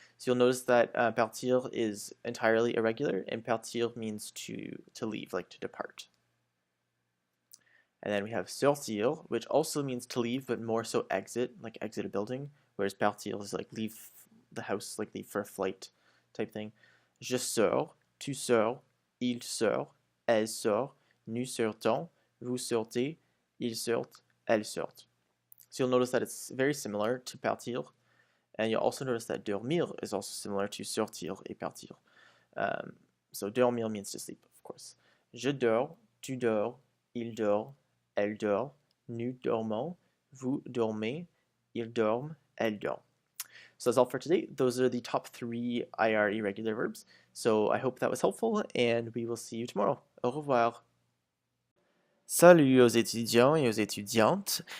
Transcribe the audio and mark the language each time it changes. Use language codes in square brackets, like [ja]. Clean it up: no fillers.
[en] So you'll notice that partir is entirely irregular, and partir means to leave, like to depart. And then we have sortir, which also means to leave, but more so exit, like exit a building, whereas partir is like leave the house, like leave for a flight type thing. [fr] Je sors, tu sors, il sort, elle sort, nous sortons, vous sortez, ils sortent, elles sortent. [en] So you'll notice that it's very similar to partir, and you'll also notice that dormir is also similar to sortir et partir. So dormir means to sleep, of course. [fr] Je dors, tu dors, il dort, elle dort, nous dormons, vous dormez, ils dorment, elles dorment. [en] So that's all for today. Those are the top 3 IR irregular verbs. So I hope that was helpful, and we will see you tomorrow. [fr] Au revoir. Salut aux étudiants et aux étudiantes.